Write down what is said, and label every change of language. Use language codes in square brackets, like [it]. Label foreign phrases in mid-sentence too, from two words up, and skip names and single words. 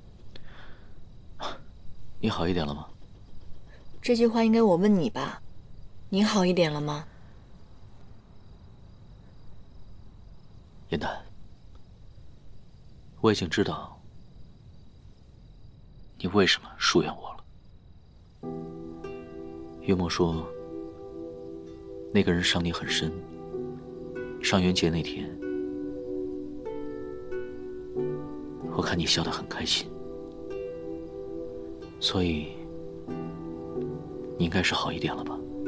[zh] 你好一點了嗎？這句話應該我問你吧，你好一點了嗎？顏丹，我已經知道你為什麼疏遠我了。月末說那個人傷你很深，上元節那天我看你笑得很開心，所以你應該是好一點了吧？